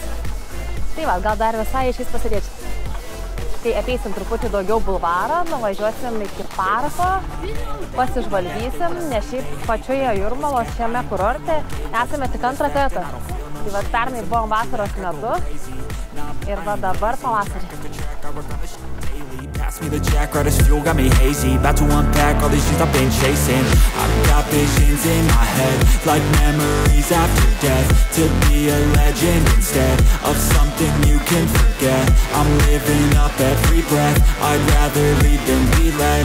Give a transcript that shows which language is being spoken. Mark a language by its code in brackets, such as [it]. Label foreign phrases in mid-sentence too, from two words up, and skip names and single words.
[lt] Tai va, gal dar visai išeis pasėdėti. Tai apeisim truputį daugiau bulvarą, nuvažiuosim iki parko, pasižvalgysim, nes šiaip pačioje Jūrmalos šiame kurorte esame tik antrą kartą. Tai va, pernai buvom vasaros metu ir va dabar pavasarį. [en] Pass me the jack, right as fuel, got me hazy. About to unpack all these things I've been chasing. I've got visions in my head, like memories after death. To be a legend instead of something you can forget. I'm living up every breath, I'd rather lead than be led.